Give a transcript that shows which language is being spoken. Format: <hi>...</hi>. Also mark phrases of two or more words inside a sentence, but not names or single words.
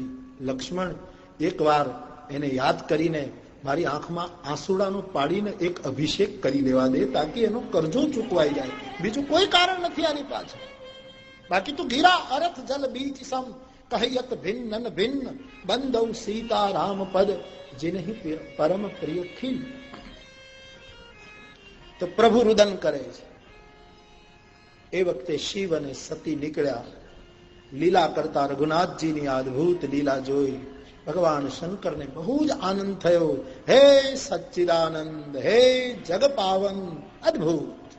<gu>લક્ષ્મણ, એકવાર એને યાદ કરીને મારી આંખમાં આંસુડાનો પાડીને એક અભિષેક કરી લેવા દે, તાકી એનો કરજો ચૂકવાઈ જાય. બીજું કોઈ કારણ નથી આની પાછળ. બાકી તો</gu> <awa>गीरा अरथ जल बीज सम कहयत भिन्न भिन्न बंधौ सीता राम पद जिन्हि परम प्रिय खिल.</awa> <gu>તો પ્રભુ રુદન કરે છે. એ વખતે શિવ અને સતી નીકળ્યા. લીલા કરતા રઘુનાથજીની અદ્ભુત લીલા જોઈ ભગવાન શંકરને બહુ જ આનંદ થયો. હે સચ્ચિદાનંદ, હે જગ પાવન, અદ્ભુત.</gu>